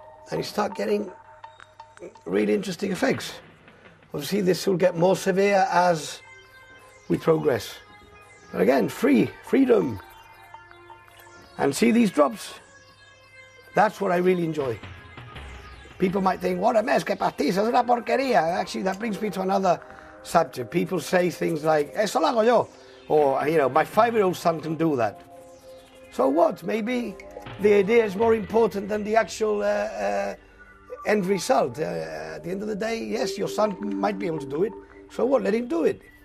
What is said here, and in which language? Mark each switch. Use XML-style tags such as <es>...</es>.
<en>And you start getting really interesting effects. Obviously, this will get more severe as we progress. But again, freedom. And see these drops? That's what I really enjoy. People might think, what a mess,</en> <es>que pastiza, es una porquería.</es> <en>Actually, that brings me to another subject. People say things like,</en> <es>eso lo hago yo.</es> <en>Or, you know, my 5-year-old son can do that. So what? Maybe the idea is more important than the actual end result. At the end of the day, yes, your son might be able to do it. So what? Let him do it.</en>